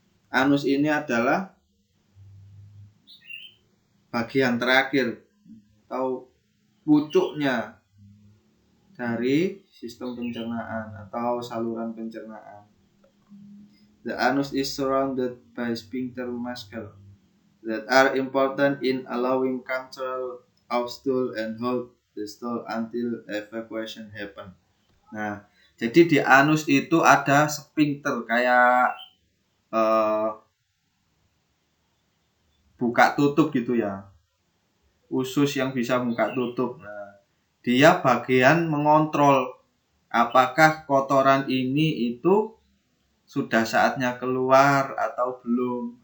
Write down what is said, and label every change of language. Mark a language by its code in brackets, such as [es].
[id] Anus ini adalah bagian terakhir atau pucuknya dari sistem pencernaan atau saluran pencernaan. [en] The anus is surrounded by sphincter muscles that are important in allowing control of stool and hold the stool until evacuation happen. [id] Nah, jadi di anus itu ada sphincter kayak buka tutup gitu ya, usus yang bisa buka tutup. Nah, dia bagian mengontrol apakah kotoran ini itu sudah saatnya keluar atau belum.